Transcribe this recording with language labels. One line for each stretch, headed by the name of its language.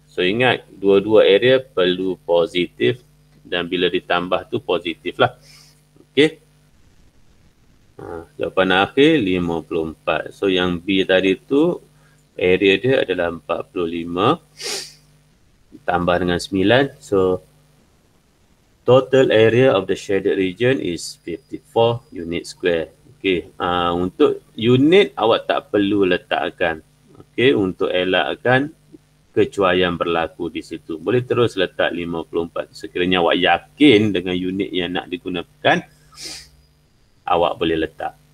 Malay: So ingat, dua-dua area perlu positif dan bila ditambah tu positif lah. Okey. jawapan akhir 54. So yang B tadi tu area dia adalah 45 tambah dengan 9.
English: So total area of the shaded region is 54 unit square.
Malay: Okey, untuk unit awak tak perlu letakkan. Okey, untuk elakkan kecuaian berlaku di situ. Boleh terus letak 54. Sekiranya awak yakin dengan unit yang nak digunakan, awak boleh letak.